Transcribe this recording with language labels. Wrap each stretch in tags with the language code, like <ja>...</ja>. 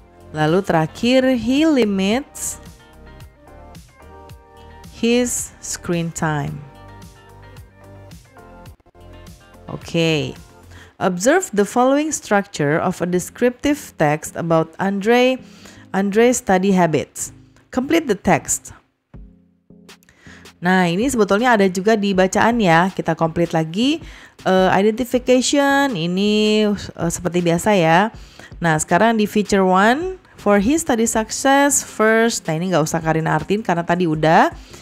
<id>Lalu terakhir</id> <en>he limits his screen time. Okay. Observe the following structure of a descriptive text about Andre's study habits. Complete the text.</en> <id>Nah, ini sebetulnya ada juga di bacaan ya. Kita complete lagi. Identification ini seperti biasa ya. Nah, sekarang di</id> <en>feature 1 for his study success first.</en> <id>Nah, ini nggak usah Karina artiin karena tadi udah.</id>